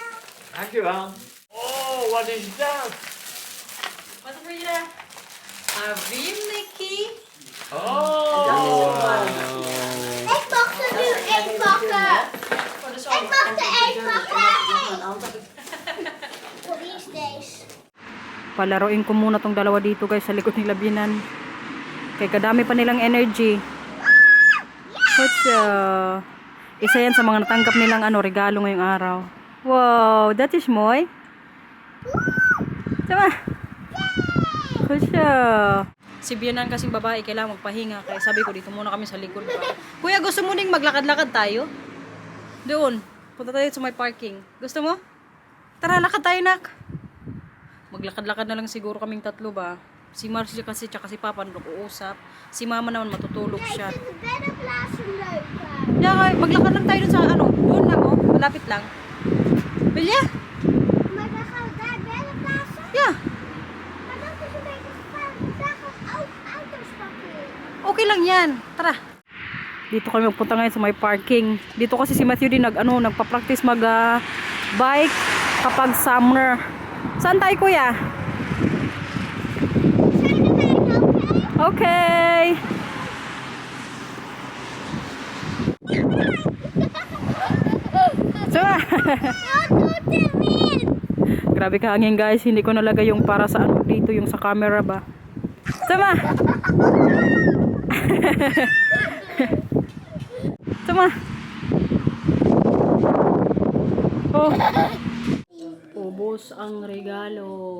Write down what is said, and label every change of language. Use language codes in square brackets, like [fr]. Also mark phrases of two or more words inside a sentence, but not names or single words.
[nl] Dankjewel. Oh, wat is dat? Wat heb je daar? Een Mickey. Oh. Ik mag er nu één pakken. Voor de Ik zomer. mag er één pakken. [tl] Palaruin ko muna tong dalawa dito guys sa likod nila binan. Kaya kadami pa nilang energy. Isa yan sa mga natanggap nilang regalo ngayong araw. [en] Wow, that is Moy. Tama. [tl] Si Bianan kasing babae kailangan magpahinga. Kaya sabi ko dito muna kami sa likod. Kuya, gusto mo ding maglakad-lakad tayo? Doon. Punta tayo sa may parking. Gusto mo? Tara, lakad tayo, nak. Maglakad-lakad na lang siguro kaming tatlo ba? Si Marcia kasi tsaka si Papa nag-uusap. Si Mama naman matutulog siya. [nl] Better plaatsen leuk. [en] Yeah, [tl] maglakad lang tayo dun sa doon lang malapit lang. Bilya? [nl] Maar dan gaan we daar better plaatsen. [en] Yeah. [nl] Maar dat is een beetje gevaarlijk. Daar gaan ook auto's parkeren. [tl] Okay lang yan. Tara. Dito kami magpunta ngayon sa may parking. Dito kasi si Matthew din nagpa-practice bike kapag summer. Saan tayo, kuya? [nl] Zijn er bijna oké? [tl] Okay. Sama. [nl] Wat doet er weer? [tl] Grabe ka hangin guys. Hindi ko nalagay yung para sa dito yung sa camera ba. Sama. Sama. Oh. Ubos ang regalo.